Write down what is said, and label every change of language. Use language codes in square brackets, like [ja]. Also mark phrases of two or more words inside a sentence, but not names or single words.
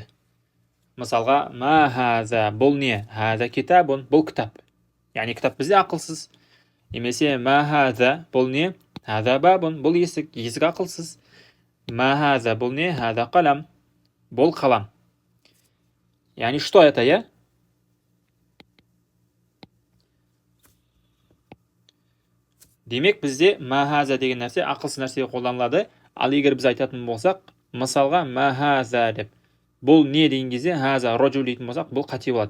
[kk] Мысалға, [ar] ما هذا, [kk] бұл не? [ar] هذا كتاب, [kk] бұл кітап. Яғни кітап бізде ақылсыз. Немесе [ar] ما هذا, [kk] бұл не? [ar] هذا باب, [kk] бұл есік ақылсыз. [ar] ما هذا, [kk] бұл не? [ar] هذا قلم, [kk] бұл қалам. Яғни, [ru] что это, я? [kk] Демек, бізде [ar] ما هذا [kk] деген нәрсе ақылсыз нәрсеге қолданылады. Ал егер біз айтатын болсақ, мысалға, [ar] ما هذا [kk] деп, бұл не деген кезде, [ar] هذا رجل [kk] дейтін болсақ, бұл қате болады.